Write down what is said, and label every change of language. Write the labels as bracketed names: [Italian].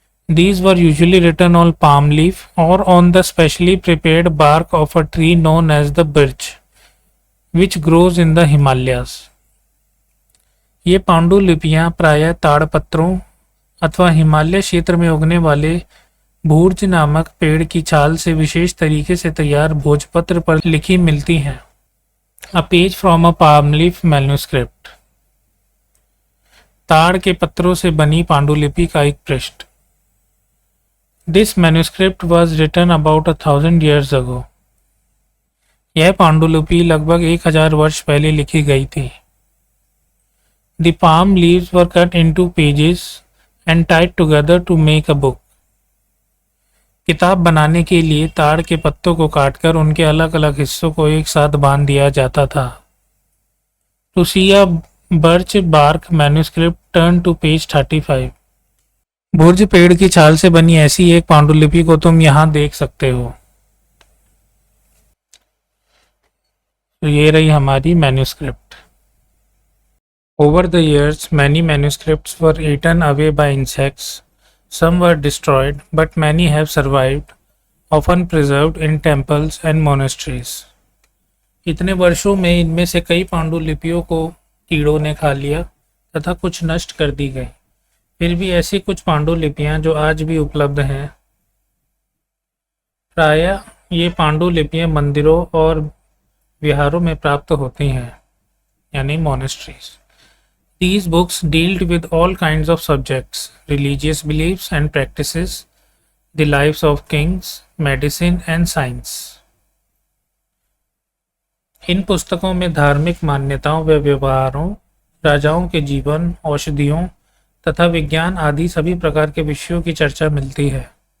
[English] These were usually written on palm leaf or on the specially prepared bark of a tree known as the birch, which grows in the Himalayas. [Hindi] ये पांडुलिपियां प्रायः ताड़पत्रों अथवा हिमालय क्षेत्र में उगने वाले भूर्ज नामक पेड़ की छाल से विशेष तरीके से तैयार भोजपत्र पर लिखी मिलती हैं। [English] A page from a palm leaf manuscript. [Hindi] ताड़ के पत्रों से बनी पांडुलिपि का एक पृष्ठ। [English] This manuscript was written about 1000 years ago. [Hindi] यह पांडुलिपि लगभग 1000 वर्ष पहले लिखी गई थी। [English] The palm leaves were cut into pages and tied together to make a book. [Hindi] किताब बनाने के लिए ताड़ के पत्तों को काटकर उनके अलग अलग हिस्सों को एक साथ बांध दिया जाता था। [English] To see a birch bark manuscript turn to page 35. [Hindi] भुर्ज पेड़ की छाल से बनी ऐसी एक पांडुलिपि को तुम यहाँ देख सकते हो। तो ये रही हमारी manuscript. [English] Over the years, many manuscripts were eaten away by insects. Some were destroyed, but many have survived, often preserved in temples and monasteries. [Hindi] इतने वर्षों में इनमें से कई पांडुलिपियों को कीड़ों ने खा लिया तथा कुछ नष्ट कर दी गई। फिर भी ऐसी कुछ पांडुलिपियां जो आज भी उपलब्ध हैं। प्रायः ये पांडुलिपियां मंदिरों और विहारों में प्राप्त होती हैं, यानी monasteries. [English] These books dealt with all kinds of subjects, religious beliefs and practices, the lives of kings, medicine and science. [Hindi] इन पुस्तकों में धार्मिक मान्यताओं व व्यवहारों, राजाओं के जीवन, औषधियों तथा विज्ञान आदि सभी प्रकार के विषयों की चर्चा मिलती है।